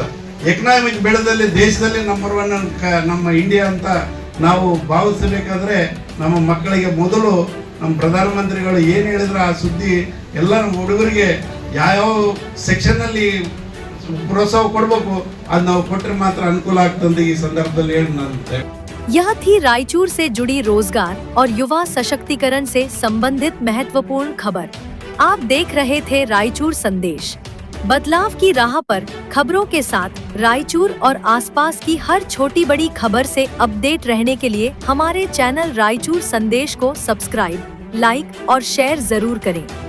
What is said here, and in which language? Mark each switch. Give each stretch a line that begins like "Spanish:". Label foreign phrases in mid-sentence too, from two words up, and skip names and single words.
Kannada: ಎಕನಾಮಿಕ್ ಬೆಳೆದಲ್ಲಿ ದೇಶದಲ್ಲಿ ನಂಬರ್ 1 ನಮ್ಮ ಇಂಡಿಯಾ ಅಂತ ನಾವು ಭಾವಿಸಬೇಕಾದ್ರೆ ನಮ್ಮ ಮಕ್ಕಳಿಗೆ ಮೊದಲು ನಮ್ಮ ಪ್ರಧಾನಮಂತ್ರಿಗಳು ಏನು ಹೇಳಿದ್ರೆ ಆ ಸುದ್ದಿ ಎಲ್ಲ ನಮ್ಮ ಹುಡುಗರಿಗೆ ಯಾವ್ಯಾವ ಸೆಕ್ಷನ್ನಲ್ಲಿ ಪ್ರೋತ್ಸಾಹ ಕೊಡಬೇಕು ಅದು ನಾವು ಕೊಟ್ಟರೆ ಮಾತ್ರ ಅನುಕೂಲ ಆಗ್ತದೆ. ಈ ಸಂದರ್ಭದಲ್ಲಿ ಹೇಳಿ ನಾನು
Hindi: यह थी रायचूर से जुड़ी रोजगार और युवा सशक्तिकरण से संबंधित महत्वपूर्ण खबर। आप देख रहे थे रायचूर संदेश। बदलाव की राह पर खबरों के साथ रायचूर और आसपास की हर छोटी बड़ी खबर से अपडेट रहने के लिए हमारे चैनल रायचूर संदेश को
English: subscribe, like
Hindi: और शेयर जरूर करें।